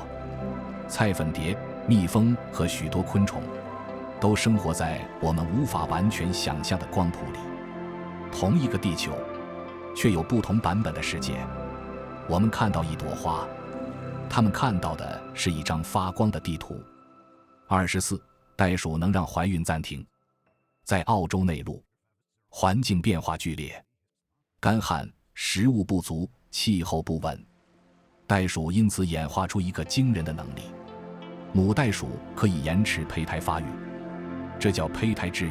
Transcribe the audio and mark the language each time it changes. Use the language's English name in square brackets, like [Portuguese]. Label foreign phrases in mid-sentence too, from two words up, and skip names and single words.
[Chinese] 菜粉蝶、蜜蜂和許多昆蟲都生活在我們無法完全想象的光譜裡，同一個地球，卻有不同版本的世界。我們看到一朵花，他們看到的是一張發光的地圖。24. 袋鼠能讓懷孕暫停。在澳洲內陸，環境變化劇烈，乾旱、食物不足、氣候不穩，袋鼠因此演化出一個驚人的能力：母袋鼠可以延遲胚胎發育，這叫胚胎治愈。